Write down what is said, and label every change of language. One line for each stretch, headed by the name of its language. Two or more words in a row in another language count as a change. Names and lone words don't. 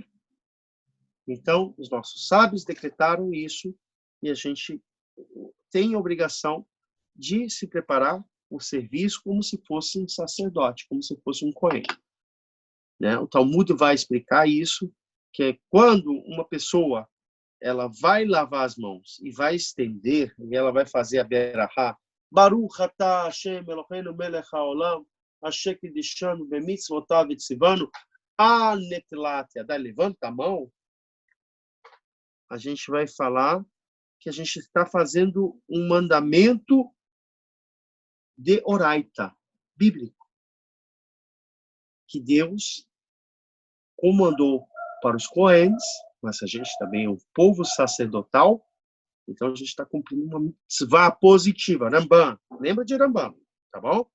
Portuguese: Então, os nossos sábios decretaram isso e a gente tem a obrigação de se preparar o serviço como se fosse um sacerdote, como se fosse um cohen. Né? O Talmud vai explicar isso, que é quando uma pessoa ela vai lavar as mãos e vai estender, e ela vai fazer a berahá,
Hebrew: ברוך אתה השם אלוהינו מלך העולם, אשר קדשנו במצוותיו וצוונו, נטילת yadayim,
Portuguese: levanta a mão, a gente vai falar que a gente está fazendo um mandamento de oraita, bíblico, que Deus comandou para os coens, mas a gente também é um povo sacerdotal, então a gente está cumprindo uma mitzvah positiva, Rambam, lembra de Rambam, tá bom?